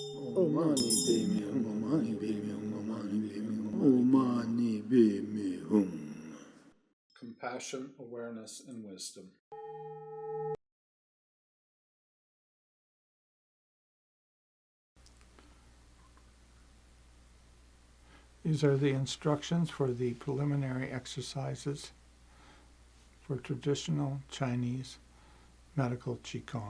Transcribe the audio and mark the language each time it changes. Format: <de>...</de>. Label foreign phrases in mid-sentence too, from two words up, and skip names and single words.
<en>Oh mani be me hum, oh mani be me hum, oh mani be me hum, oh mani be me hum. Compassion, awareness, and wisdom. These are the instructions for the preliminary exercises for traditional Chinese medical Qigong.</en>